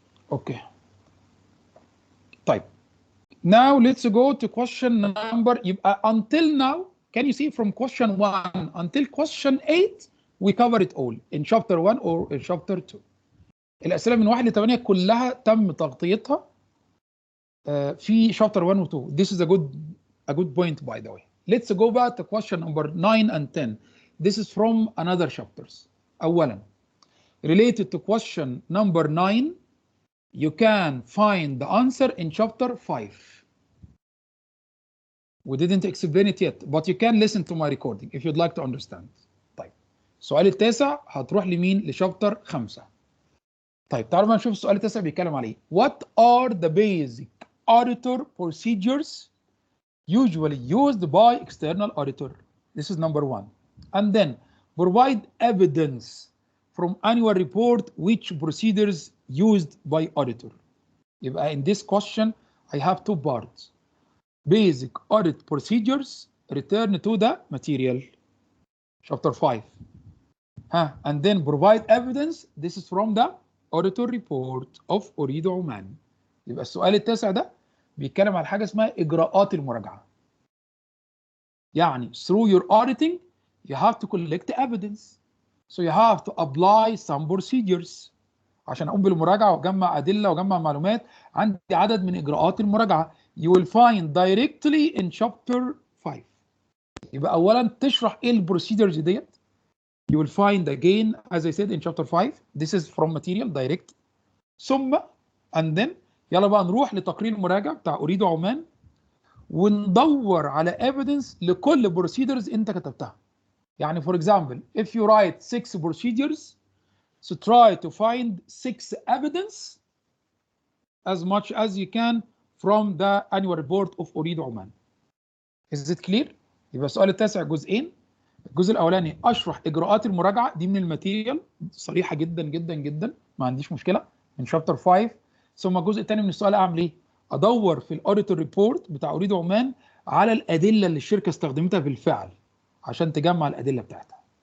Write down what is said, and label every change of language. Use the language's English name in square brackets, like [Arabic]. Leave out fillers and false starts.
[Arabic] Okay. طيب. [English] Now let's go to question number. Until now, can you see from question 1 until question 8 we cover it all in chapter 1 or in chapter 2. [Arabic] الأسئلة من 1 ل 8 كلها تم تغطيتها في chapter 1 و 2. [English] This is a good point by the way. Let's go back to question number 9 and 10. This is from another chapters. أولا, related to question number 9, you can find the answer in chapter 5. We didn't explain it yet, but you can listen to my recording if you'd like to understand. [Arabic] طيب. السؤال التاسع هتروح لمين؟ لشابتر 5. طيب تعالوا بقى نشوف السؤال التاسع بيتكلم على ايه. [English] What are the basic auditor procedures usually used by external auditor? This is number 1. And then provide evidence from annual report which procedures used by auditor. يبقى in this question I have 2 parts. Basic audit procedures, return to the material. Chapter 5. And then provide evidence. This is from the auditor report of Ooredoo Oman. [Arabic] يبقى السؤال التاسع ده بيتكلم على حاجة اسمها إجراءات المراجعة. [English] يعني through your auditing you have to collect evidence. So you have to apply some procedures. [Arabic] عشان أقوم بالمراجعة وأجمع أدلة وأجمع معلومات عندي عدد من إجراءات المراجعة. [English] You will find directly in chapter 5. [Arabic] يبقى أولا تشرح إيه البروسيدرز ديت. [English] You will find again as I said in chapter 5. This is from material direct. [Arabic] ثم [English] and then [Arabic] يلا بقى نروح لتقرير المراجع بتاع أوريدو عمان وندور على evidence لكل procedures أنت كتبتها. [English] يعني for example if you write 6 procedures, so try to find 6 evidence as much as you can from the annual report of Ooredoo Oman. Is it clear؟ [Arabic] يبقى السؤال التاسع جزئين. الجزء الاولاني اشرح اجراءات المراجعه دي من الماتيريال صريحه جدا جدا جدا ما عنديش مشكله من شابتر 5. ثم الجزء الثاني من السؤال اعمل ايه؟ ادور في الاوديتور ريبورت بتاع أوريدو عمان على الادله اللي الشركه استخدمتها بالفعل عشان تجمع الادله بتاعتها.